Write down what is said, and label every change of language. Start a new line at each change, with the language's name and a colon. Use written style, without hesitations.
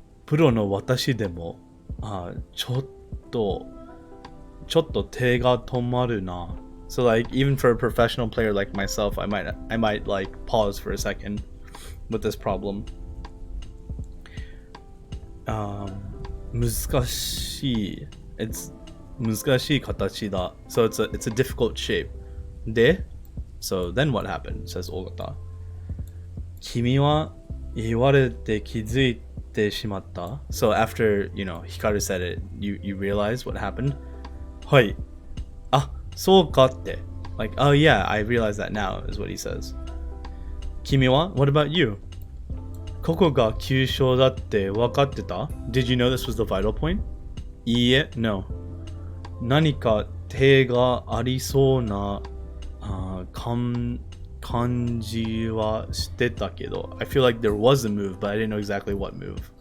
Japanese: プロの私でも、ちょっと手が止まるな。
English: So like, even for a professional player like myself, I might like pause for a second with this problem.
Japanese: 難しい。難しい形だ。
English: So it's a difficult shape. で、so then what happened? Says Ogata.
Japanese: 君は言われて気づいてしまった?
English: So after, Hikaru said it, you realize what happened?
Japanese: はい。あ、そうかって。
English: Like, oh yeah, I realize that now, is what he says.
Japanese: 君は?
English: What about you?
Japanese: ここが急所だって分かってた?
English: Did you know this was the vital point?
Japanese: いいえ、no. 何か手がありそうな感じはしてたけど
English: I feel like there was a move, but I didn't know exactly what move.